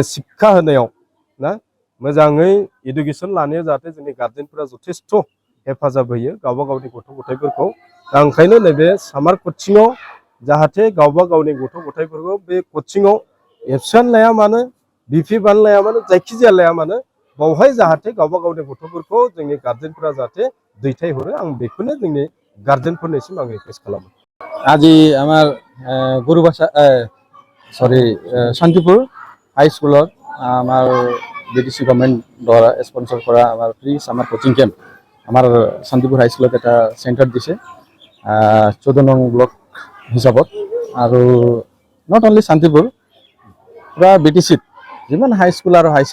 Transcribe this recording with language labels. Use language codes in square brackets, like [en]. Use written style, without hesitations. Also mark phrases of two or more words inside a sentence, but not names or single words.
[brx] शिक्षा होनायाव ना मोजाङै इडुकेसन लानायाव जाहाथे जोंनि गार्जेनफोरा जथेस्थ' हेफाजाब होयो गावबा गावनि गथ' गथायफोरखौ दा ओंखायनो नैबे [en] summer coaching [brx] जाहाथे गावबा गावनि गथ' गथायफोरखौ बे कचिङाव एबसेन्ट लाया मानो बिफिबान लाया मानो जायखिजाया लाया मानो बावहाय जाहाथे गावबा गावनि गथ'फोरखौ जोंनि गार्जेनफोरा जाहाथे दैथायहरो आं बेखौनो जोंनि गार्जेनफोरनिसिम आं रिक्वेस्ट खालामो [as] আজি আমাৰ গুৰুভাষা শান্তিপুৰ [en] high school [as] আমাৰ BTC গভৰ্ণমেণ্ট দ্বাৰা স্পন্সৰ কৰা আমাৰ [en] free summer coaching camp [as] আমাৰ শান্তিপুৰ [en] high school [as] এটা চেণ্টাৰ দিছে 14 নং ব্লক হিচাপত আৰু [en] not only [as] শান্তিপুৰ পুৰা BTCত যিমান [en] high school [as] আৰু হাই